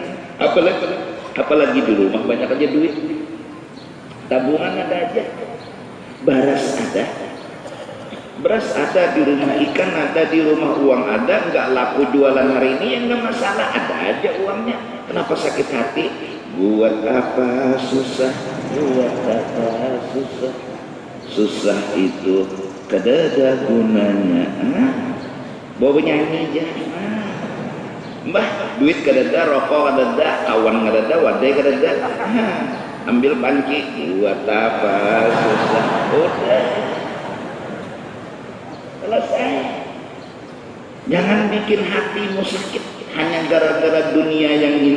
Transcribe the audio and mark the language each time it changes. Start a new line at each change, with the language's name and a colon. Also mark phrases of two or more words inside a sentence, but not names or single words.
Indonesian: Apalagi di rumah banyak aja duit, tabungan ada aja, beras ada di rumah, ikan ada di rumah, uang ada, nggak laku jualan hari ini ya nggak masalah, ada aja uangnya. Kenapa sakit hati?
Banjar: Buat apa susah, susah itu kada ada gunanya.
Indonesian: Bawa nyanyi aja.
Banjar: Mbah, duit kada ada, rokok kada ada, kawan kada ada, wadai kada ada.
Indonesian: Ambil panci, buat apa susah? Udah selesai. Jangan bikin hatimu sakit hanya gara-gara dunia yang hina.